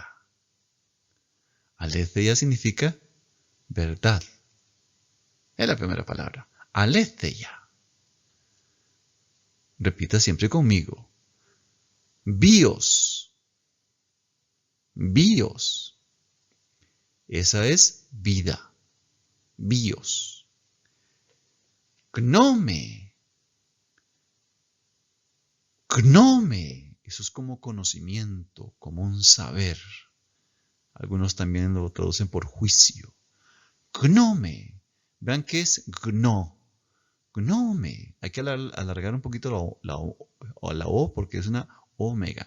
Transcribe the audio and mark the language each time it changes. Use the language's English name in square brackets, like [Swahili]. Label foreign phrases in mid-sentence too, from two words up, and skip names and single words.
[Spanish] Aletheia significa verdad. Es la primera palabra. Aletheia. Repita siempre conmigo. Bios. Bios. Esa es vida. Bios. Gnome. Gnome. Eso es como conocimiento, como un saber. Algunos también lo traducen por juicio. Gnome. Vean qué es gno. Gnome. Hay que alargar un poquito la O porque es una omega.